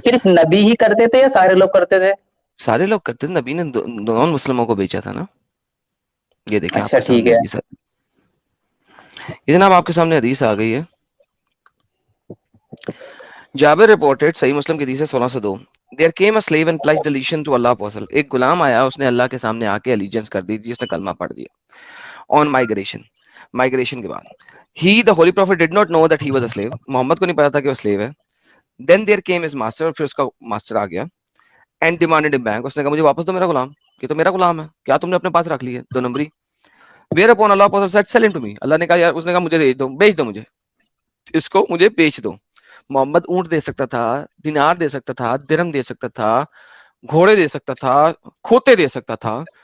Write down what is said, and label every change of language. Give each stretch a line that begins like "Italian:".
Urdu: صرف نبی ہی کرتے تھے یا سارے لوگ کرتے تھے؟ سارے لوگ کرتے تھے, نبی نے نان مسلموں کو بیچا تھا نا. یہ دیکھیں آپ اچھا کے ٹھیک سامنے ہے. حدیث. یہ جناب آپ کے سامنے حدیث آ گئی ہے. جابر reported, صحیح مسلم کی حدیث ہے 1602.
English: There came a slave and pledged allegiance to Allah apostle.
Urdu: ایک غلام آیا, اس نے اللہ کے سامنے آ کے allegiance کر دی تھی, اس نے کلمہ پڑھ دیا.
English: On migration
Urdu: کے بعد
English: he the holy prophet did not know that he was a slave.
Urdu: محمد کو نہیں پتا تھا کہ وہ slave ہے.
English: Then there came his master,
Urdu: اور پھر اس کا ماسٹر آ گیا,
English: and demanded him back.
Urdu: اس نے کہا مجھے واپس دو میرا غلام, یہ تو میرا غلام ہے, کیا تم نے اپنے پاس رکھ لی ہے 2 نمبری.
English: Whereupon Allah apostle said sell him to me.
Urdu: اللہ نے کہا یار, اس نے کہا مجھے بیچ دو مجھے, اس کو مجھے بیچ دو. محمد اونٹ دے سکتا تھا, دینار دے سکتا تھا, درہم دے سکتا تھا, گھوڑے دے سکتا تھا, کھوتے دے سکتا تھا.